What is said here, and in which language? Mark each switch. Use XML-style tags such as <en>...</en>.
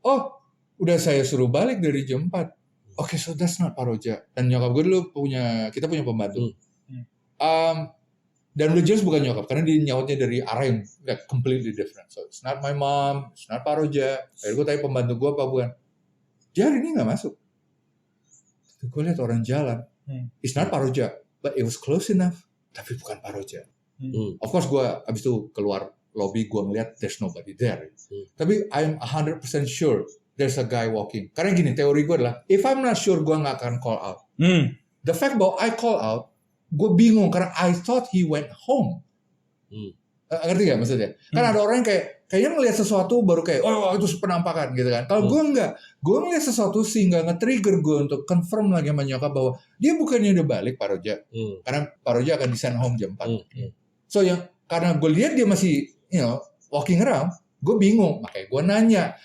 <id>Oh, udah saya suruh balik dari jam 4.</id> <en>Okay, so that's not</en> <id>Pak Roja. Dan nyokap gue dulu kita punya pembantu. Dan udah jelas bukan nyokap, karena dia nyautnya dari arah yang</id> <en>completely different. So it's not my mom, it's not Pak Roja.</en> <id>Akhirnya gue tanya pembantu gue apa bukan. Dia hari ini gak masuk. Gue lihat orang jalan,</id> <en>it's not</en> <id>Pak Roja,</id> <en>but it was close enough,</en> <id>tapi bukan Pak Roja.</id> <en>Of course</en> <id>gue abis itu keluar lobby, gue ngeliat</id> <en>there's nobody there.</en> <id>Tapi</id> <en>I'm 100% sure there's a guy walking.</en> <id>Karena gini, teori gue adalah,</id> <en>if I'm not sure,</en> <id>gue gak akan</id> <en>call out. The fact</en> <id>bahwa</id> <en>I call out,</en> <id>gue bingung karena</id> <en>I thought he went home.</en> <id>Ngerti gak maksudnya? Kan ada orang yang kayaknya ngelihat sesuatu baru kayak itu penampakan gitu kan. Kalau gue enggak, gue ngelihat sesuatu sehingga nge-trigger gue untuk confirm lagi sama nyokap bahwa dia bukannya udah balik Pak Roja. Karena Pak Roja akan di</id> <en>send home</en> <id>jam 4. So karena gue lihat dia masih</id> <en>walking around,</en> <id>gue bingung. Makanya gue nanya.</id>